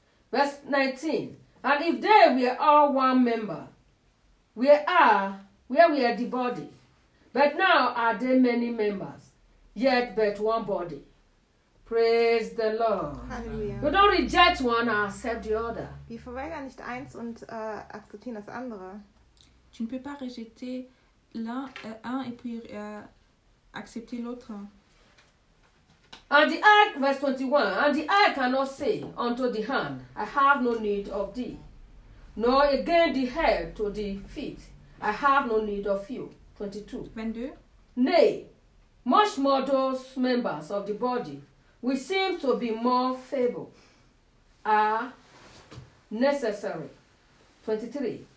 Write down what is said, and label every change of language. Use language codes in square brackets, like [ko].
[en] Verse 19. And if they were all one member, where were the body? But now are they many members, yet but one body. Praise the Lord. Hallelujah. We don't reject one and accept the other. [de] Wir verweigern nicht eins und akzeptieren das andere. [fr] Tu ne peux pas rejeter l'un et puis accepter l'autre. [en] And the eye, verse 21, and the eye cannot say unto the hand, I have no need of thee. Nor again the head to the feet, I have no need of you. 22. Nay, much more those members of the body, which seem to be more feeble, are necessary. 23.